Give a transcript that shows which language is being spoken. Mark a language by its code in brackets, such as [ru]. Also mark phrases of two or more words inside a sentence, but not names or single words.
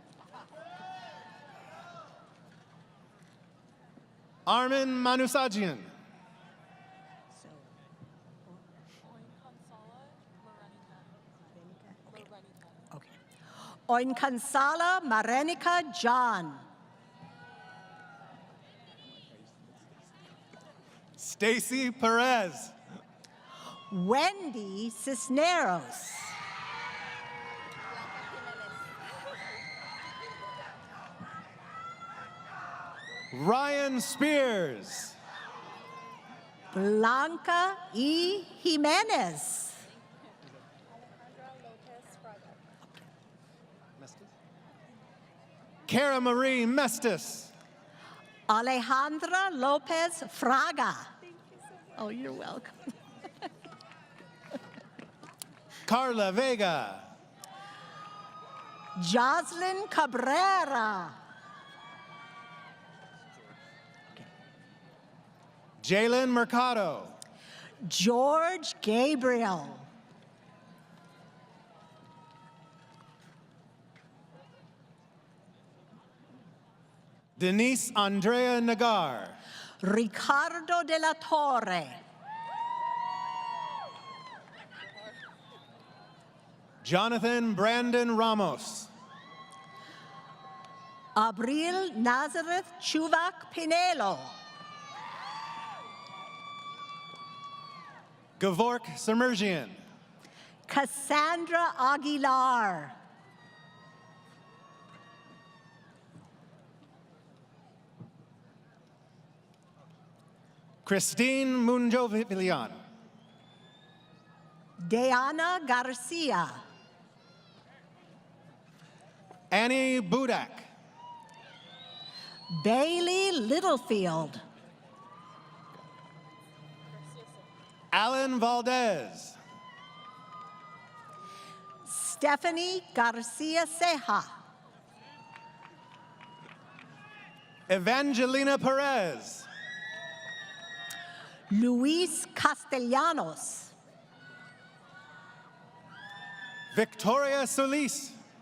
[en] Armin Manusajian. Oinkansala Marenica John. Stacy Perez. Wendy Cisneros. Ryan Spears. Blanca E. Jimenez. Cara Marie Mestis. Alejandra Lopez Fraga. Oh, you're welcome. Carla Vega. Jocelyn Cabrera. Jalen Mercado. George Gabriel. Denise Andrea Nagar. Ricardo de la Torre. Jonathan Brandon Ramos. Abril Nazareth Chuvac Pinelo. Gavork Submergian. Cassandra Aguilar. Christine Munjovillan. Diana Garcia. Annie Budak. Bailey Littlefield. Alan Valdez. Stephanie Garcia Ceja. Evangelina Perez. Luis Castellanos. Victoria Solis.